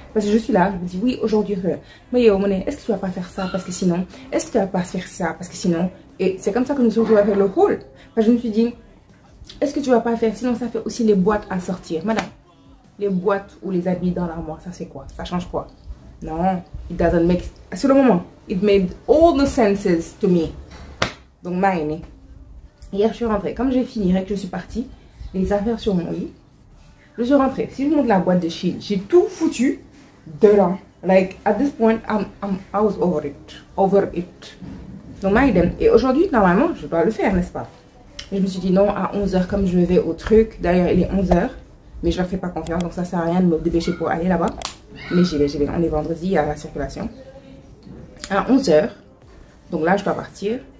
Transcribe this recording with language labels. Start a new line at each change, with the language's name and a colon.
French: Parce que je suis là, je me dis oui, aujourd'hui, mais est-ce que tu vas pas faire ça parce que sinon, est-ce que tu vas pas faire ça parce que sinon, et c'est comme ça que je me suis retrouvée avec le haul. Parce que je me suis dit, est-ce que tu vas pas faire, sinon ça fait aussi les boîtes à sortir. Madame, les boîtes ou les habits dans l'armoire, ça c'est quoi? Ça change quoi?
English: Non, it doesn't make,
French: sur le moment,
English: it made all the senses to me.
French: Donc, Marine, hier je suis rentrée, comme j'ai fini, que je suis partie, les affaires sur mon lit, je suis rentrée. Si je monte la boîte de Shein, j'ai tout foutu dedans.
English: Like, at this point, I was over it.
French: Donc, Marine, et aujourd'hui, normalement, je dois le faire, n'est-ce pas? Mais je me suis dit non, à 11 h, comme je vais au truc, d'ailleurs, il est 11 h, mais je leur fais pas confiance, donc ça sert à rien de me dépêcher pour aller là-bas. Mais j'y vais, on est vendredi, il y a la circulation. À 11 h, donc là, je dois partir.